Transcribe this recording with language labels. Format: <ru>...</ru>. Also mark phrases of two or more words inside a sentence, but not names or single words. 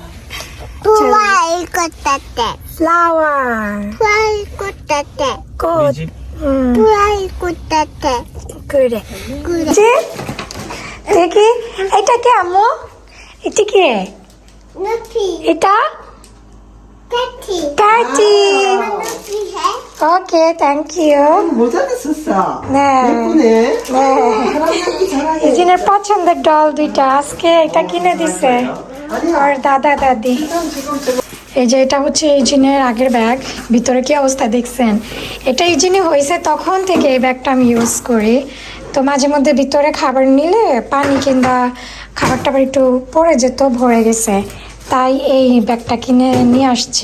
<en>flower code</en> <bn>দেখি, এটা কে আম্মু? এটা কে? এটা ক্যাটি।</bn> <en>okay, thank you.</en> <ko>모자도 썼어. 네. 예쁘네. 네. 사랑하기 잘하네.</ko> <bn>ইউজিনের পছন্দের ডল দুইটা আজকে এটা কিনে দিছে আর দাদা দাদি। এই যে এটা হচ্ছে ইউজিনের আগের ব্যাগ, ভিতরে কি অবস্থা দেখছেন? এটা ইউজিনি হয়েছে তখন থেকে এই ব্যাগটা আমি ইউজ করি। তো মাঝে মধ্যে ভিতরে খাবার নিলে পানি কিংবা খাবার টাবার একটু পড়ে যেত, ভরে গেছে, তাই এই ব্যাগটা কিনে নিয়ে আসছি।</bn>